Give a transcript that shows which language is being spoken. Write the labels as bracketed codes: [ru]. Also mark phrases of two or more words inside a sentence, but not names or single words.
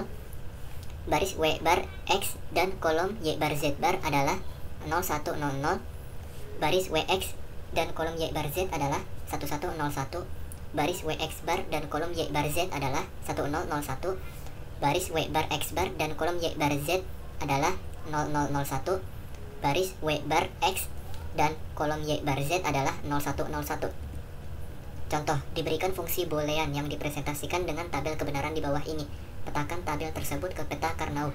[id] Baris W bar X dan kolom Y bar Z bar adalah 0100. Baris WX dan kolom Y bar Z adalah 1101. Baris WX bar dan kolom Y bar Z adalah 1001. Baris W bar X bar dan kolom Y bar Z adalah 0001. Baris W bar X dan kolom Y bar Z adalah 0101. Contoh, diberikan fungsi boolean yang dipresentasikan dengan tabel kebenaran di bawah ini. Petakan tabel tersebut ke peta Karnaug.